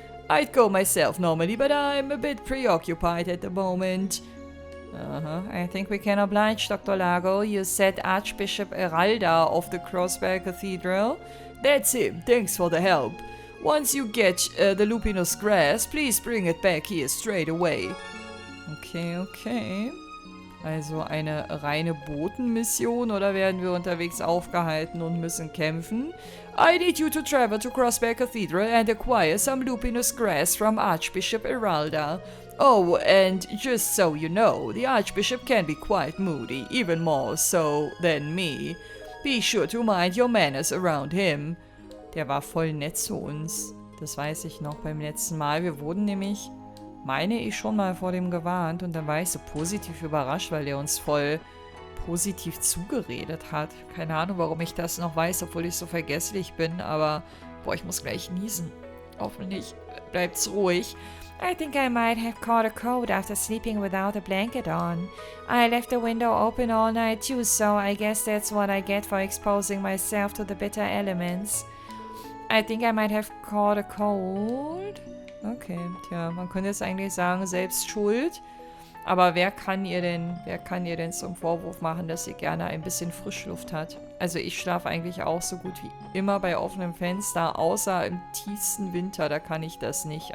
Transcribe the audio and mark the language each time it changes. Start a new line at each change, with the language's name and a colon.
English: I'd go myself normally, but I'm a bit preoccupied at the moment. I think we can oblige, Dr. Lago. You said Archbishop Eralda of the Crossbell Cathedral? That's him. Thanks for the help. Once you get the Lupinus Gras, please bring it back here straight away. Okay.
German: Also eine reine Botenmission oder werden wir unterwegs aufgehalten und müssen kämpfen?
English: I need you to travel to Crossbell Cathedral and acquire some Lupinus Gras from Archbishop Eralda. Oh, and just so you know, the Archbishop can be quite moody, even more so than me. Be sure to mind your manners around him.
German: Der war voll nett zu uns. Das weiß ich noch beim letzten Mal. Wir wurden nämlich, meine ich, schon mal vor dem gewarnt und dann war ich so positiv überrascht, weil der uns voll positiv zugeredet hat. Keine Ahnung, warum ich das noch weiß, obwohl ich so vergesslich bin, aber boah, ich muss gleich niesen. Hoffentlich bleibt's ruhig.
English: I think I might have caught a cold after sleeping without a blanket on. I left the window open all night too, so I guess that's what I get for exposing myself to the bitter elements. I think I might have caught a cold.
German: Okay, tja, man könnte jetzt eigentlich sagen, selbst schuld. Aber wer kann ihr denn zum Vorwurf machen, dass sie gerne ein bisschen Frischluft hat? Also ich schlafe eigentlich auch so gut wie immer bei offenem Fenster, außer im tiefsten Winter, da kann ich das nicht.